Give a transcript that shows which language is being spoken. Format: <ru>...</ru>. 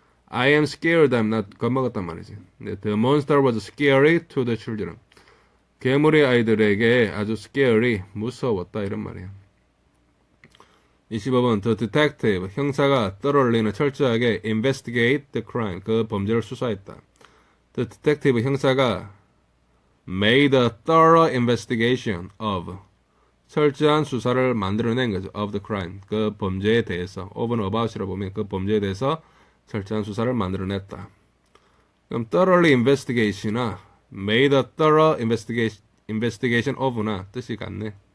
<en>I am scared</en> <ko>하면 나 겁먹었단 말이지.</ko> <en>The monster was scary to the children.</en> <ko>괴물이 아이들에게 아주 scary, 무서웠다 이런 말이에요. 25번 The detective, 형사가 thoroughly는 철저하게</ko> <en>investigate the crime,</en> <ko>그 범죄를 수사했다. The detective, 형사가</ko> <en>made a thorough investigation of,</en> <ko>철저한 수사를 만들어낸 거죠. of the crime, 그 범죄에 대해서. of는 about이라 보면 그 범죄에 대해서 철저한 수사를 만들어냈다. 그럼 thoroughly investigation이나 made a thorough investigation of나 뜻이 같네.</ko>